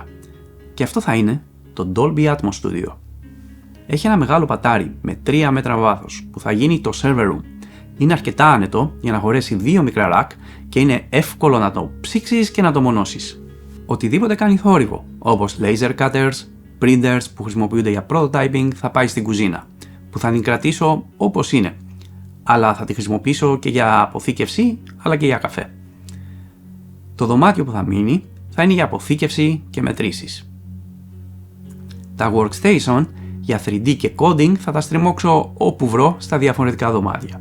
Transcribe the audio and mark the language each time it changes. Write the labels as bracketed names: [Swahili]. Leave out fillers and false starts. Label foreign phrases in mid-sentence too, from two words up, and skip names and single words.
[Greek] Και αυτό θα είναι το Dolby Atmos Studio. Έχει ένα μεγάλο πατάρι με 3 μέτρα βάθος που θα γίνει το [English] server room. [Greek] Είναι αρκετά άνετο για να χωρέσει 2 μικρά ρακ και είναι εύκολο να το ψήξεις και να το μονώσεις. Οτιδήποτε κάνει θόρυβο, όπως [English] laser cutters, [Greek] printers που χρησιμοποιούνται για prototyping, θα πάει στην κουζίνα, που θα την κρατήσω όπως είναι, αλλά θα τη χρησιμοποιήσω και για αποθήκευση, αλλά και για καφέ. Το δωμάτιο που θα μείνει θα είναι για αποθήκευση και μετρήσεις. Τα workstation για 3D και coding θα τα στριμώξω όπου βρω στα διαφορετικά δωμάτια.